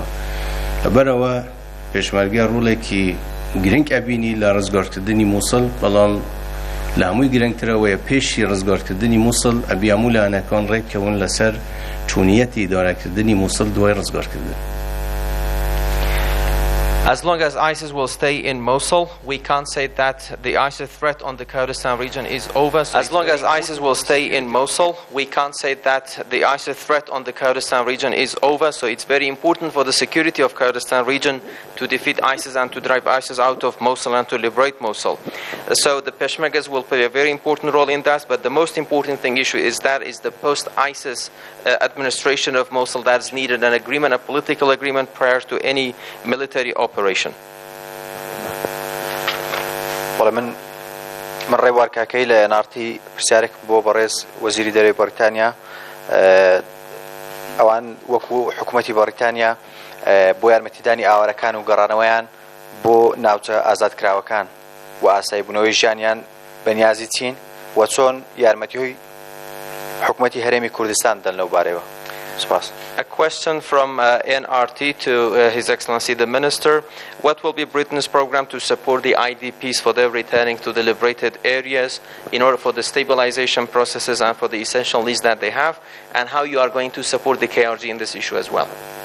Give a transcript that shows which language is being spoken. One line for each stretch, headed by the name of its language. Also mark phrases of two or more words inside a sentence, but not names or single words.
Central Kurdish: لەبەرەوە پێشمەرگە ڕوڵێکی گرنگ ئەبینی لە ڕزگارکردنی مووسڵ، بەڵام لە هەمووی گرنگترەوەیە پێشی ڕزگارکردنی مووسڵ ئەبی هەموو لایەنەکان ڕێککەون لەسەر چوونیەتی دارەکردنی مووسڵ دوای ڕزگارکردن.
English: As long as ISIS will stay in Mosul, we can't say that the ISIS threat on the Kurdistan region is over. So as long as ISIS will stay in Mosul, we can't say that the ISIS threat on the Kurdistan region is over. So it's very important for the security of Kurdistan region to defeat ISIS and to drive ISIS out of Mosul and to liberate Mosul. So the Peshmergas will play a very important role in that. But the most important issue is the post-ISIS administration of Mosul that is needed, an agreement, a political agreement prior to any military operation.
Central Kurdish: والله من ڕێوار کاکەی لە نارتی پرسیارێک بۆ بەڕێز وەزیری دەرەوەی بەریتانیا، ئەوان وەکو حکوومەتی بەریتانیا بۆ یارمەتیدانی ئاوارەکان و گەڕانەوەیان بۆ ناوچە ئازادکراوەکان و ئاساییبوونەوەی ژیانیان بەنیازی چین و چۆن یارمەتیهۆی حکوومەتی هەرێمی کوردستان دەن لەو بارەوە.
English: A question from NRT to His Excellency the Minister. What will be Britain's program to support the IDPs for their returning to the liberated areas in order for the stabilization processes and for the essential needs that they have, and how you are going to support the KRG in this issue as well?